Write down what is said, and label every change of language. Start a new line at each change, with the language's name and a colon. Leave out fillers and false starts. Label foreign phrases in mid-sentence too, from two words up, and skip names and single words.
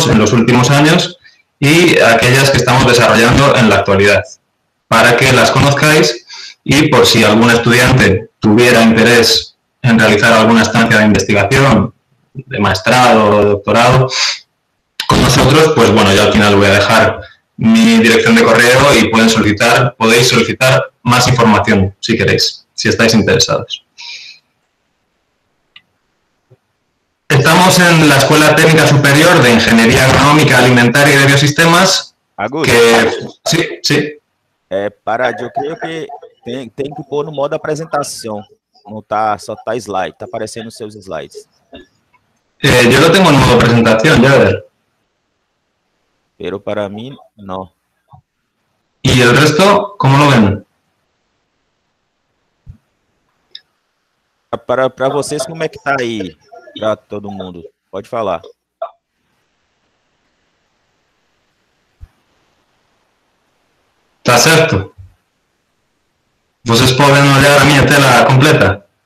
Spanish: en los últimos años y aquellas que estamos desarrollando en la actualidad, para que las conozcáis y por si algún estudiante tuviera interés en realizar alguna estancia de investigación, de maestrado o de doctorado con nosotros, pues bueno, yo al final voy a dejar mi dirección de correo y podéis solicitar más información si queréis, si estáis interesados. Estamos en la Escuela Técnica Superior de Ingeniería Agronómica, Alimentaria y de Biosistemas.
Portuguese: Augusto,
Spanish: Sí.
Portuguese: eu creio que tem que pôr no modo apresentação. Não tá, só tá slide, tá aparecendo os seus slides.
Spanish: Yo lo tengo en modo presentación, ya ver.
Portuguese: Pero para mim, não.
Spanish: ¿Y el resto, cómo lo ven?
Portuguese: Para vocês, como é que tá aí? Para todo mundo. Pode falar. Está certo? Vocês podem olhar a minha tela completa?